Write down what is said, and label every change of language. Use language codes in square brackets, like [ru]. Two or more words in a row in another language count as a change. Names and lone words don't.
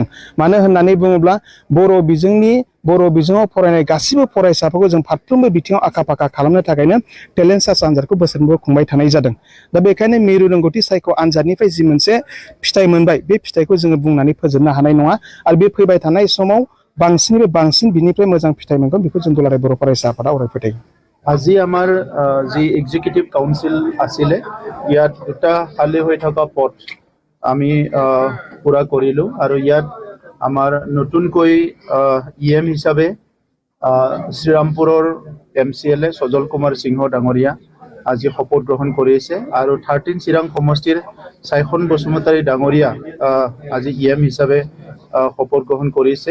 [brx] मानो होननानै बुङोब्ला बर' बिजोङाव फरायनाय गासिबो फरायसाफोरखौ जों फारफ्रोमबो बिथिङाव आखा फाखा खालामनो थाखायनो टेलेन्ट सार्च आनजादखौ बोसोरफ्रोमबो खुंबाय थानाय जादों। दा बेखायनो मिरु रोंगौथि सायख' आनजादनिफ्राय जि मोनसे फिथाइ मोनबाय बे फिथाइखौ जोङो बुंनानै फोजोबनो हानाय नङा आरो बे फैबाय थानाय समाव बांसिननिफ्राय बांसिन बिनिफ्राय मोजां फिथाइ मोनगोन बेखौ जों दुलाराय बर' फरायसा आफादा अराय फोथायो। [as] আজি আমাৰ যি [en] executive council [as] আছিলে ইয়াত দুটা খালী হৈ থকা পদ আমি পুৰা কৰিলোঁ আৰু ইয়াত আমাৰ নতুনকৈ EM হিচাপে শ্ৰীৰামপুৰৰ MCLA সজল কুমাৰ সিংহ ডাঙৰীয়া আজি শপত গ্ৰহণ কৰিছে আৰু 13 চিৰাং সমষ্টিৰ চাইখন বসুমতাৰী ডাঙৰীয়া আজি EM হিচাপে শপত গ্ৰহণ কৰিছে।